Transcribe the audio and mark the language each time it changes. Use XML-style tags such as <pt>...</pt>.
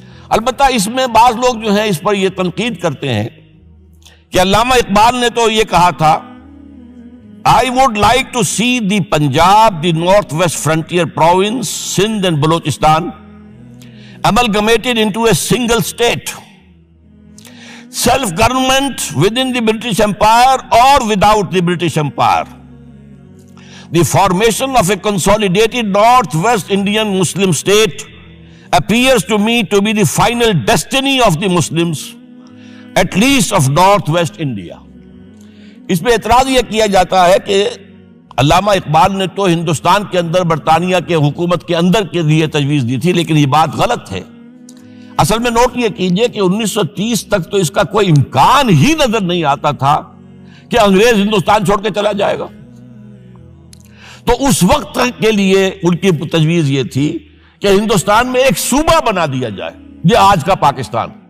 <ur>البتہ اس میں بعض لوگ جو ہیں اس پر یہ تنقید کرتے ہیں کہ علامہ اقبال نے تو یہ کہا تھا</ur> <en>I would like to see the Punjab, the Northwest Frontier Province, Sindh and Balochistan amalgamated into a single state. Self-government within the British Empire or without the British Empire. The formation of a consolidated Northwest Indian Muslim state appears to me to be the final destiny of the Muslims, at least of Northwest India.</en> <ur>اس پہ اعتراض یہ کیا جاتا ہے کہ علامہ اقبال نے تو ہندوستان کے اندر برطانیہ کے حکومت کے اندر کے لیے تجویز دی تھی، لیکن یہ بات غلط ہے۔ اصل میں نوٹ یہ کیجئے کہ 1930 تک تو اس کا کوئی امکان ہی نظر نہیں آتا تھا کہ انگریز ہندوستان چھوڑ کے چلا جائے گا۔ تو اس وقت کے لیے ان کی تجویز یہ تھی کہ ہندوستان میں ایک صوبہ بنا دیا جائے، یہ آج کا پاکستان،</ur>